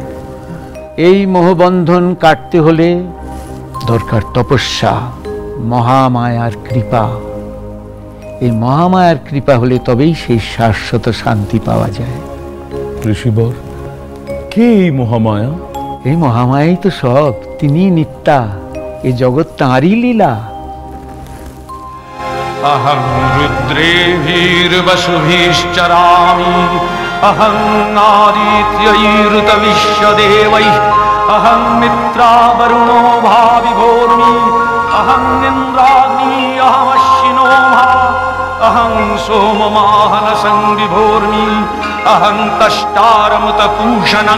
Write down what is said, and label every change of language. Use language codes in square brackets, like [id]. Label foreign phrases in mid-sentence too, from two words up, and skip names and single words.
[bn] এই মোহবন্ধন কাটতে হলে দরকার তপস্যা, মহামায়ার কৃপা। এই মহামায়ার কৃপা হলে তবেই সেই শাশ্বত শান্তি পাওয়া যায়। ঋষিবর, কে এই মহামায়া? এই মহামায়াই তো সব, তিনি নিত্যা, এই জগৎ তাঁরই লীলা। [sa] अहं रुद्रेभिर्वसुभिश्चरामि अहं आदित्यैरुतविश्वदेवैः अहं मित्रावरुणो भाविभोर्मि अहं इन्द्राग्नि अहमश्विनो भा अहं सोममाहनसंविभोर्मि अहं तष्टारमुतपूषणं